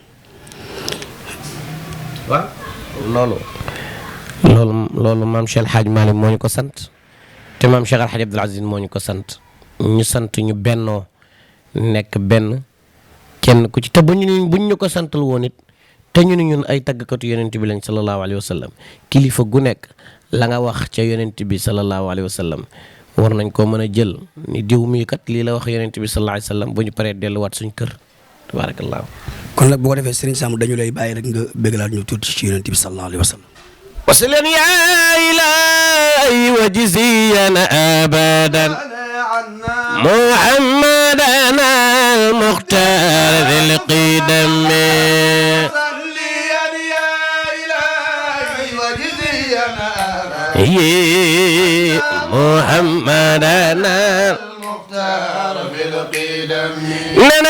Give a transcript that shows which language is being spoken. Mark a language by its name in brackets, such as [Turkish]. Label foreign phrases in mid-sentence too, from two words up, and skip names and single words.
[Wolof] waaw loolu maam Cheikh El Hadj Malick moo ñu ko sant te maam Cheikh El Hadj Abdoul Aziz moo ñu ko sant ñu bennoo nekk benn kenn ku ci te buñ ñu ko santal woon it te ñu ne ñun ay tàggkatu yonent bi lañ [Arabic] صلى الله عليه وسلم [Wolof] kilifa gu nekk la nga wax ca yonent bi [Arabic] صلى الله عليه وسلم [Wolof] war nañ koo mën a jël ni diw mii kat lii la wax yonent bi [Arabic] صلى الله عليه وسلم [Wolof] bu ñu paree delluwaat suñ kër tabarakallah. kon nag boo ko defee Serigne Sam dañu lay bàyyi rek nga bëggalaat ñu tuuti ci yonent bi [Arabic] صلى الله عليه وسلم. وسلم يا إلهي وجزينا أبدا محمدنا المختار ذي القدم محمدنا المختار ذي القدم لنا